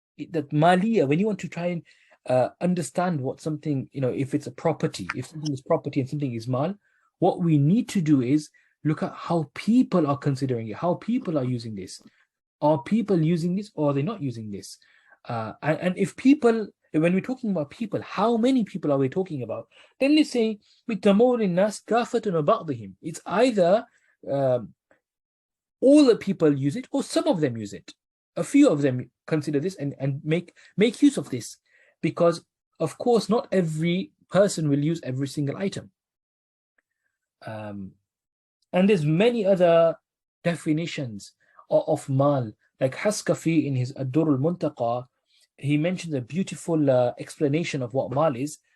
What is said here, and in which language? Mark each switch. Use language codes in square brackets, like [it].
[en] That maliyah, when you want to try and understand what something, if it's a property, if something is property and something is mal, what we need to do is look at how people are considering it, how people are using this. Are people using this, or are they not using this? And if people, when we're talking about people, how many people are we talking about? Then they say, [ar] بِتَمَوُّلِ النَّاسِ كَافَةٌ وَبَعْضِهِمْ. [en] It's either all the people use it, or some of them use it. A few of them consider this and make use of this, because of course not every person will use every single item. And there's many other definitions of mal, like Haskafi in his al-Durr al-Muntaqa, he mentions a beautiful explanation of what mal is.